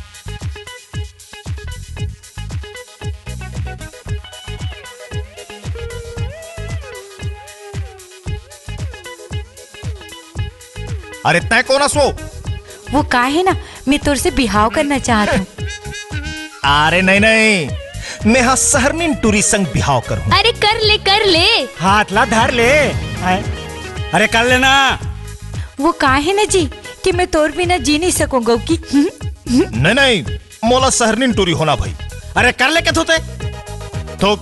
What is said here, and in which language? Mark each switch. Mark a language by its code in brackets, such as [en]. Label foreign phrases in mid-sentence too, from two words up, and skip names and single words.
[hne] अरे तय कौन सो? वो का है ना, मैं तोर से बिहाव करना चाहता हूँ। अरे नहीं, मैं हाँ सहरनीन टूरी संग बिहाव करूँ। अरे कर ले हाथ ला धर ले। अरे कर लेना। वो का है ना जी कि मैं तोर बिना जी नहीं सकूंगा की। नहीं, मोला सहरनीन टूरी होना भाई। अरे कर ले के थोते थूक